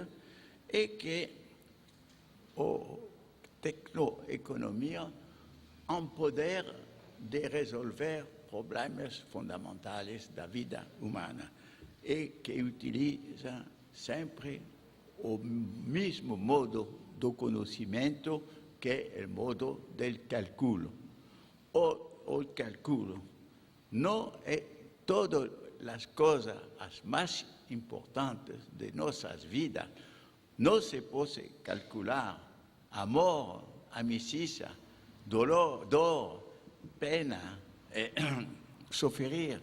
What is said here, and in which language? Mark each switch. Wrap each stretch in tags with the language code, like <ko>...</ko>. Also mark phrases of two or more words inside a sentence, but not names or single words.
<pt>é que a tecnoeconomia tem o poder de resolver problemas fundamentais da vida humana e que utiliza sempre o mesmo modo do conhecimento</pt> <it>che è il modo del calcolo.</it> <es>O el cálculo no es todas las cosas más importantes de nuestras vidas. No se puede calcular amor, amicizia, dolor, pena, sufrir.</es>